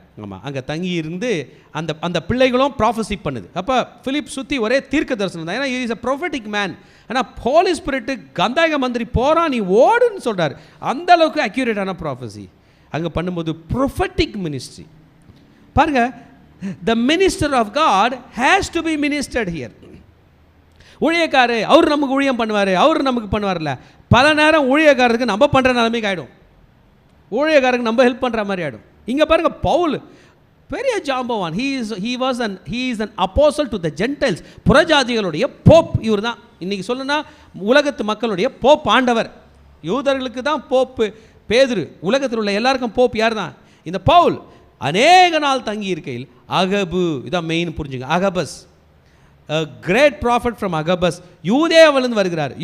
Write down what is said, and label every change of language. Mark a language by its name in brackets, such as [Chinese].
[Tamil] ஆமாம், அங்கே தங்கி இருந்து அந்த பிள்ளைகளும் ப்ராஃபஸி பண்ணுது. அப்போ பிலிப் சுற்றி ஒரே தீர்க்க தரிசனம் தான். ஏன்னா [English] Is a prophetic man. [Tamil] ஆனால் ஹோலி ஸ்பிரிட்டு கந்தாயக மந்திரி போகிறான், நீ ஓடுன்னு சொல்கிறார். அந்த அளவுக்கு அக்யூரேட்டான ப்ராஃபஸி அங்கே பண்ணும்போது ப்ரொஃபெட்டிக் மினிஸ்ட்ரி. [English] பாருங்கள், the minister of God has to be ministered here. [Tamil] ஊழியக்காரு அவர் நமக்கு ஊழியம் பண்ணுவார், அவர் நமக்கு பண்ணுவார்ல. பல நேரம் ஊழியக்காரருக்கு நம்ம பண்ணுற நிலைமைக்கு ஆகிடும், ஊழியக்காரருக்கு நம்ம ஹெல்ப் பண்ணுற மாதிரி ஆகிடும். இங்கே பாருங்கள், பவுல் பெரிய ஜாம்பவான். [English] he is an apostle to the Gentiles. [Tamil] புறஜாதிகளுடைய Pope இவர் தான். இன்றைக்கி சொல்லுன்னா உலகத்து மக்களுடைய போப் ஆண்டவர். யூதர்களுக்கு தான் போப்பு பேதுரு, உலகத்தில் உள்ள எல்லாருக்கும் போப் யார் தான்? இந்த பவுல். அநேக நாள் தங்கி இருக்கையில் அகபு, இதான் மெயின் புரிஞ்சுங்க, அகபஸ், [English] great prophet from Agabus, [Tamil] யூதேயாவிலிருந்து வருகிறார்.